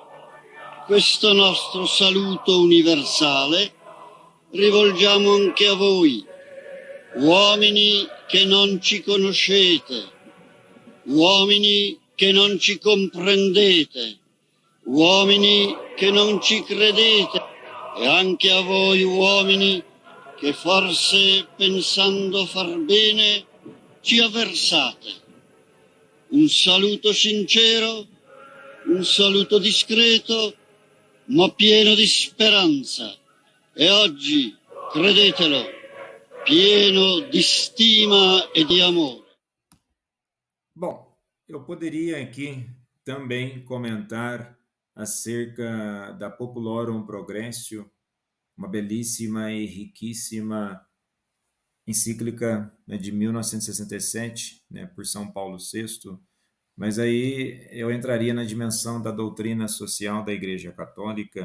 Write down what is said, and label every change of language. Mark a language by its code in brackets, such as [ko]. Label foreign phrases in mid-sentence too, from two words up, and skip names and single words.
[it] Questo nostro saluto universale rivolgiamo anche a voi, uomini che non ci conoscete, uomini che non ci comprendete, uomini che non ci credete, e anche a voi uomini che forse pensando far bene ci avversate. Un saluto sincero, un saluto discreto, ma pieno di speranza. E oggi, credetelo, pieno di stima e di amore. [pt] Bom, eu poderia aqui também comentar acerca da Populorum Progressio, uma belíssima e riquíssima encíclica, né, de 1967, né, por São Paulo VI, mas aí eu entraria na dimensão da doutrina social da Igreja Católica.